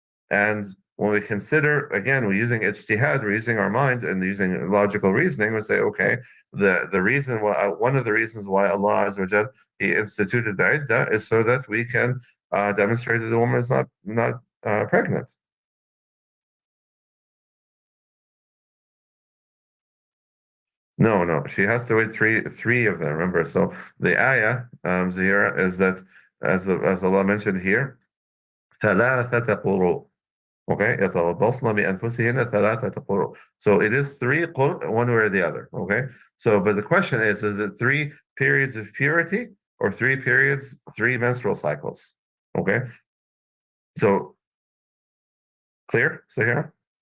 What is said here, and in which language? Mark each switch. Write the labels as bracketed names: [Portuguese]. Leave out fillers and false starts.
[English] And when we consider, again, we're using ijtihad, we're using our mind and using logical reasoning, we say, okay, the reason why, one of the reasons why Allah Azza wa Jal, He instituted the iddah is so that we can demonstrate that the woman is not pregnant. No, she has to wait three of them. Remember, so the ayah, Zahira, is that as Allah mentioned here, [Arabic] ثلاثة قروء. Okay, يتربصن بأنفسهن ثلاثة قروء. [English] So it is three qur, one way or the other. Okay, so but the question is it three periods of purity or three menstrual cycles? Okay, so clear, Sahira?